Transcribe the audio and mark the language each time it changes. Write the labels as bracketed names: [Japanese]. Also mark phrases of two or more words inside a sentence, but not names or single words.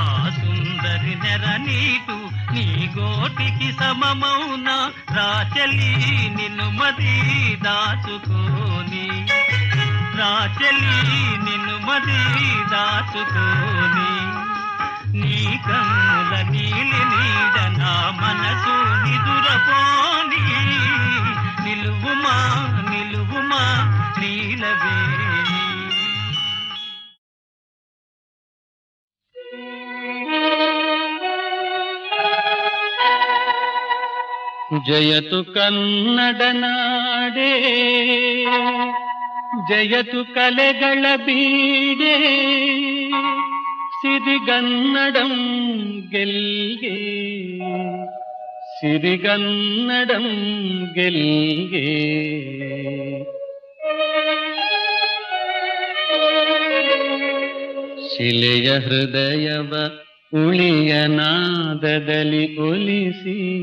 [Telugu] సుందరి నెర నీకు నీ గోటికి సమమౌన రాచలి నిన్ను మది దాచుకోని రాచలి నిన్ను మది దాచుకోని నీ కన్నుల నీలి నీడ నా మనసు నిదురపోని నిలువుమా నిలువుమా నీలవేణి [Kannada] జయతు ಕನ್ನಡ ನಾಡೇ ಜಯತು ಕಲೆಗಳ ಬೀಡೆ ಸಿರಿಗನ್ನಡಂ ಗೆಲ್ಗೆ ಸಿರಿಗನ್ನಡಂ ಗೆಲ್ಗೆ ಶಿಲೆಯ ಹೃದಯವ ಉಳಿಯ ನಾದದಲ್ಲಿ ಒಲಿಸಿ